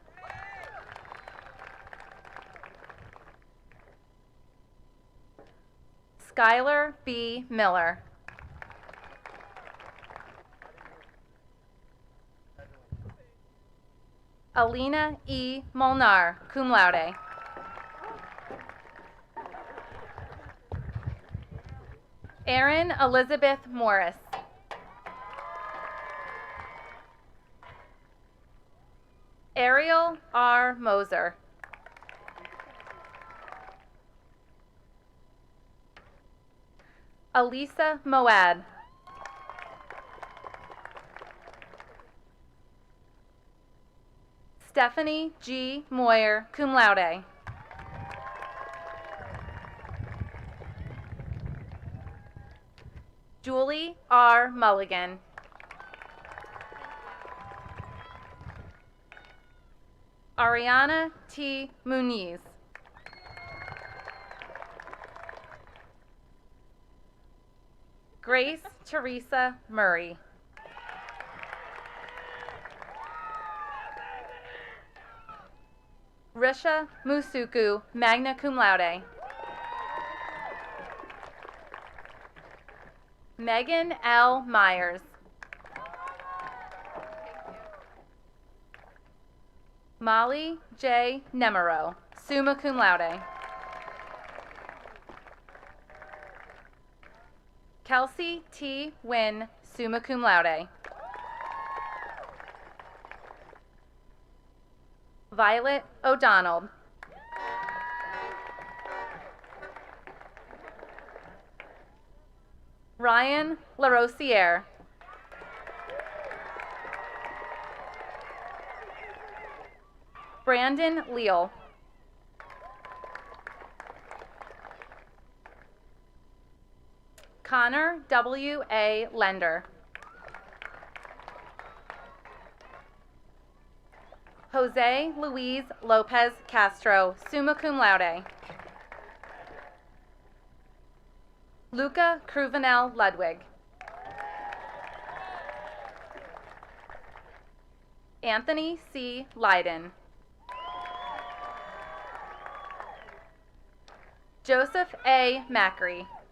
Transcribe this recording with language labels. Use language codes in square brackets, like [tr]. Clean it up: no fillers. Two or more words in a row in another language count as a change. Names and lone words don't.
[en] Skylar B. Miller. Alina E. Molnar, [la] cum laude. [en] Erin Elizabeth Morris. Ariel R. Moser. Elisa Moad. Stephanie G. Moyer, [la] cum laude. [en] Julie R. Mulligan. Ariana T. Muniz. Grace Teresa Murray. Risha Musuku, [la] magna cum laude. [en] Megan L. Myers. Molly J. Nemero, [la] summa cum laude. [en] Kelsey T. Wynn, [la] summa cum laude. [en] Violet O'Donnell. Ryan LaRosiere. Brandon Leal. Connor W. A. Lender. Jose Luis Lopez Castro, [la] summa cum laude. [en] Luca Cruvenel Ludwig. Anthony C. Leiden. Joseph A. Macri.